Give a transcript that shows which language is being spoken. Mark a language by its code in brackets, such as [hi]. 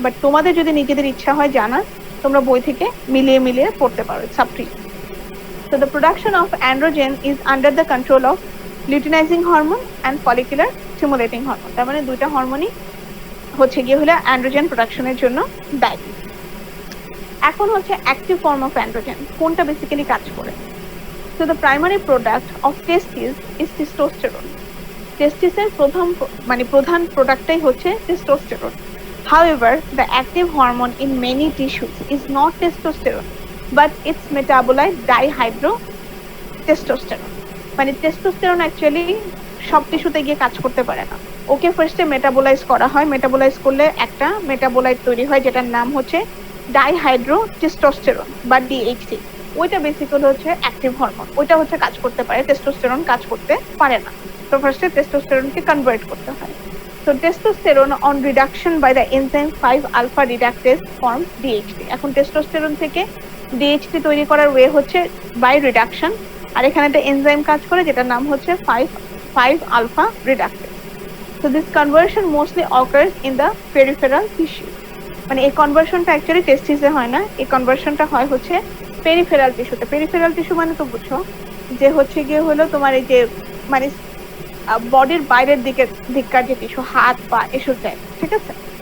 [bn] But তোমাদের যদি নিজেদের ইচ্ছা হয় জানার, তোমরা বই থেকে মিলিয়ে মিলিয়ে পড়তে পারো, it's up to you. [en] So the production of androgen is under the control of luteinizing hormone and follicular stimulating hormone. [bn] তার মানে দুইটা হরমোনই হচ্ছে গিয়ে হলো অ্যান্ড্রোজেন প্রোডাকশনের জন্য দায়ী। এখন হচ্ছে অ্যাক্টিভ ফর্ম অফ অ্যান্ড্রোজেন, কোনটা বেসিক্যালি কাজ করে। [en] So the primary product of testis is testosterone. [bn] টেস্টিসের প্রধান প্রোডাক্টটাই হচ্ছে testosterone. [en] However, the active hormone in many tissues is not testosterone, but its metabolite dihydrotestosterone. [bn] মানে টেস্টোস্টেরন অ্যাকচুয়ালি সব টিস্যুতে গিয়ে কাজ করতে পারে না, ওকে ফার্স্টে মেটাবোলাইজ করা হয়, মেটাবোলাইজ করলে একটা মেটাবোলাইট তৈরি হয় যেটার নাম হচ্ছে ডাইহাইড্রোটেস্টোস্টেরন বা ডিএইচটি। ওইটা বেসিক্যালি হচ্ছে অ্যাক্টিভ হরমোন, ওইটা হচ্ছে কাজ করতে পারে, টেস্টোস্টেরন কাজ করতে পারে না। তো ফার্স্টে টেস্টোস্টেরনকে কনভার্ট করতে হয়। [en] So testosterone on reduction by the enzyme 5-alpha reductase forms DHT. [bn] এখন টেস্টোস্টেরন থেকে DHT তৈরি করার ওয়ে হচ্ছে বাই রিডাকশন, আর এখানে একটা এনজাইম কাজ করে যেটার নাম হচ্ছে 5-alpha reductase. [en] So this conversion mostly occurs in the peripheral tissue. [bn] মানে এই কনভার্সনটা অ্যাকচুয়ালি টেস্টিসে হয় না, এই কনভার্সনটা হয় হচ্ছে পেরিফেরাল টিস্যুতে। পেরিফেরাল টিস্যু মানে তো বুঝছো যে হচ্ছে গিয়ে হলো তোমার এই যে মানে বডির বাইরের দিককার যে টিস্যু, হাত পা এসব যায়, ঠিক আছে?